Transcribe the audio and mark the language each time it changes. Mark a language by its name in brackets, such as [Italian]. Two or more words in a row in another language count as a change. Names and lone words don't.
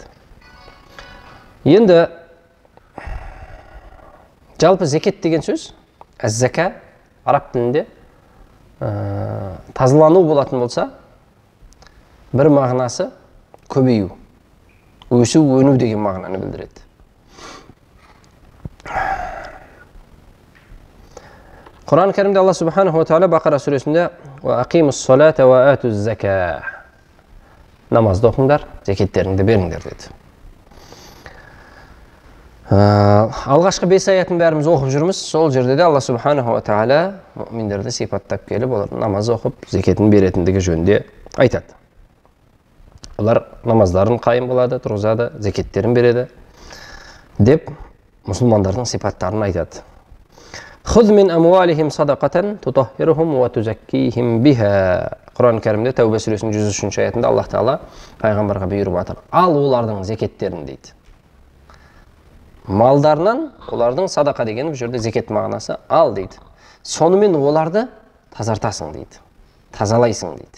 [Kazakh] Енді жалпы зекет деген сөз, әз-зака араб тілінде тазалану болатын болса, бір мағынасы көбею, өсу, өну деген мағынаны білдіреді. Құран кәрімде Алла [Arabic] سبحانه وتعالى [Kazakh] Бақара сүресінде [Arabic] «وأقيموا الصلاة وآتوا الزكاة» [Kazakh] намазды оқыңдар, зекеттеріңді беріңдер деді. Алғашқы 5 аятын бәріміз оқып жүрміз. Сол жерде де Алла [Arabic] سبحانه وتعالى [Kazakh] мұъминдерді сипаттап келіп, олар намаз оқып, зекетін беретіндігі жөнінде айтады. Олар намаздарын қайым болады, тұрғызады, зекеттерін береді деп мұсылмандардың сипаттарын айтады. [Arabic] «خذ من أموالهم صدقة تطهرهم وتزكيهم بها». [Kazakh] Құран кәрімде Тәубе сүресінің 103 аятында Аллах Тағала пайғамбарға бұйырып жатыр. Ал олардың зекеттерін дейді. Малдарынан олардың садақа деген бұл жерде зекет мағынасы ал дейді. Сонымен оларды тазартасың дейді. Тазалайсың дейді.